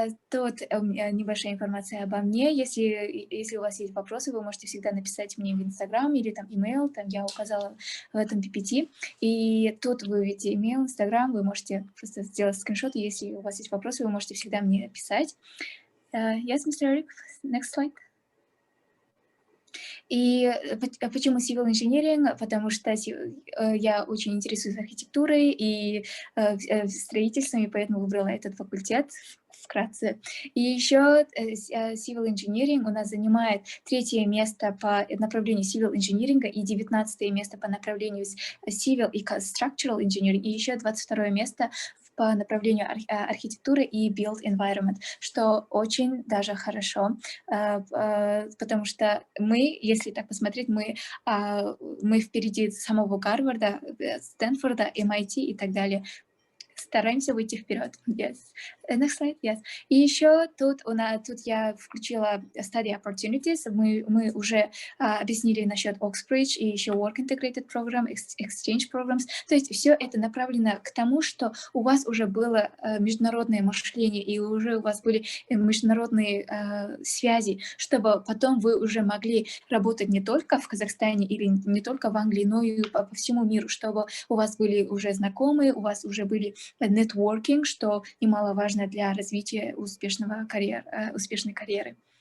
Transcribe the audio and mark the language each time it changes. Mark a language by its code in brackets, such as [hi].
[ru] Тут небольшая информация обо мне. Если у вас есть вопросы, вы можете всегда написать мне в Инстаграм или там имейл, там я указала в этом PPT. И тут вы видите имейл, Инстаграм, вы можете просто сделать скриншот, и если у вас есть вопросы, вы можете всегда мне писать. [en] Yes, Mr. Eric, next slide. [ru] И почему civil engineering? Потому что я очень интересуюсь архитектурой и строительством, и поэтому выбрала этот факультет вкратце. И еще civil engineering у нас занимает 3-е место по направлению civil engineering и 19-е место по направлению civil и structural engineering, и еще 22-е место по направлению архитектуры и built environment, что очень даже хорошо, потому что мы, если так посмотреть, мы впереди самого Гарварда, Стэнфорда, MIT и так далее. Стараемся выйти вперед. [en] Yes. Next slide. Yes. [ru] И еще тут я включила [en] study opportunities. [ru] Мы уже объяснили насчет Oxbridge и еще Work Integrated Program, Exchange Programs. То есть все это направлено к тому, что у вас уже было международное мышление и уже у вас были международные связи, чтобы потом вы уже могли работать не только в Казахстане или не только в Англии, но и по всему миру, чтобы у вас были уже знакомые, у вас уже были networking, что немаловажно для развития успешной карьеры.